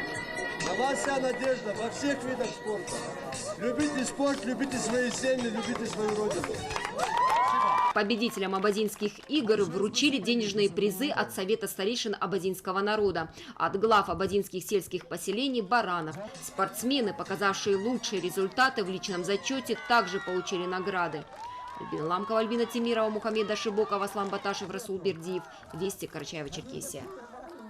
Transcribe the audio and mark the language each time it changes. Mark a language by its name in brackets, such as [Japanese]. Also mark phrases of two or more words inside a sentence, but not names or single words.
[Russian] На вас вся надежда во всех видах спорта. Любите спорт, любите свои семьи, любите свою родину. Победителям абазинских игр вручили денежные призы от Совета старейшин абазинского народа, от глав абазинских сельских поселений баранов. Спортсмены, показавшие лучшие результаты в личном зачете, также получили награды. Альбина Ламкова, Альбина Тимирова, Мухаммед Ашибоков, Аслан Баташев, Расул Бердиев. Вести, Карачаево-Черкесия.